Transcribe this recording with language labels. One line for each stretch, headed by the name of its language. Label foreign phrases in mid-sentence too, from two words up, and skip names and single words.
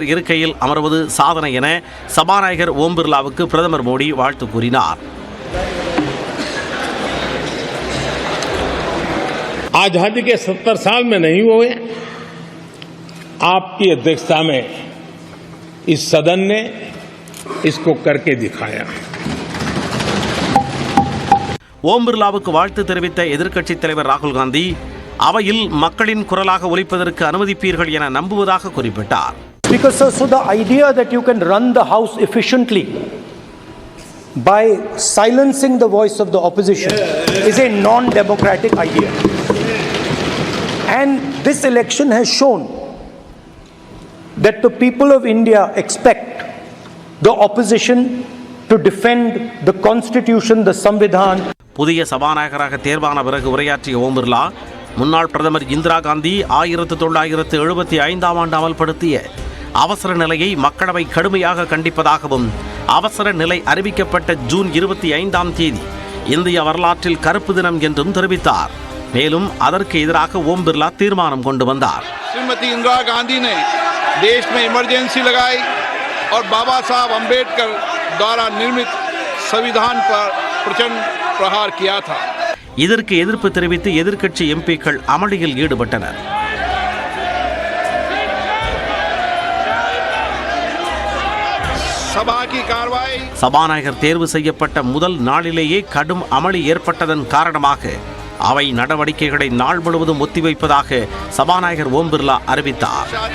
Tamil: இருக்கையில் அமர்வது சாதனை என சபாநாயகர் ஓம் பிர்லாவுக்கு பிரதமர் மோடி வாழ்த்து கூறினார்.
Hindi: आजादी के 70 साल में नहीं हुए, आपकी अध्यक्षता में इस सदन ने इसको करके दिखाया.
Tamil: ஓம் பிர்லாவுக்கு வாழ்த்து தெரிவித்த எதிர்க்கட்சித் தலைவர் ராகுல் காந்தி, அவையில் மக்களின் குரலாக ஒலிப்பதற்கு அனுமதிப்பீர்கள் என நம்புவதாக குறிப்பிட்டார்.
English: Speaker sir, so the idea that you can run the house efficiently by silencing the voice of the opposition is a non-democratic idea. And this election has shown that the people of India expect the opposition to defend the constitution, the Samvidhan.
Tamil: புதிய சபாநாயகராக தேர்வான பிறகு உரையாற்றிய ஓம் பிர்லா, முன்னாள் பிரதமர் இந்திரா காந்தி 1975ஆம் ஆண்டு அமல்படுத்திய அவசர நிலையை மக்களவை கடுமையாக கண்டிப்பதாகவும், அவசர நிலை அறிவிக்கப்பட்ட ஜூன் 25ஆம் தேதி இந்திய வரலாற்றில் கருப்பு தினம் என்றும் தெரிவித்தார். மேலும் அதற்கு எதிராக ஓம் பிர்லா தீர்மானம் கொண்டு வந்தார்.
Hindi: श्रीमती इंदिरा गांधी ने देश में इमरजेंसी लगाई और बाबा साहब अंबेडकर द्वारा निर्मित संविधान पर प्रचंड प्रहार किया था.
Tamil: இதற்கு எதிர்ப்பு தெரிவித்து எதிர்க்கட்சி எம்பிக்கள் அமளியில் ஈடுபட்டனர். சபாநாயகர் தேர்வு செய்யப்பட்ட முதல் நாளிலேயே கடும் அமளி ஏற்பட்டதன் காரணமாக அவை நடவடிக்கைகளை நாள் முழுவதும் ஒத்திவைப்பதாக சபாநாயகர் ஓம் பிர்லா அறிவித்தார்.